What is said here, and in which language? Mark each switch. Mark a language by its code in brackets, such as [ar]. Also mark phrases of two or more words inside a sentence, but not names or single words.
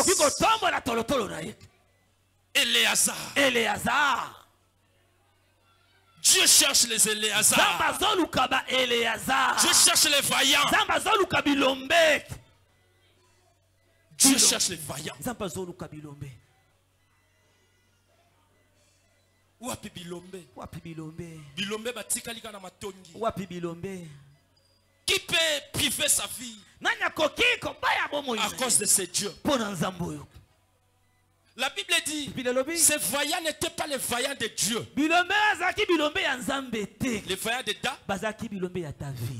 [fr] Éléazar. Dieu cherche les Éléazar. Dieu cherche les vaillants. Dieu cherche les vaillants. [ln] Wapi Bilombe batikali kana matongi. [fr] Qui peut priver sa vie à cause de ces dieux? La Bible dit ces vaillants n'étaient pas les vaillants de Dieu. Les vaillants de David.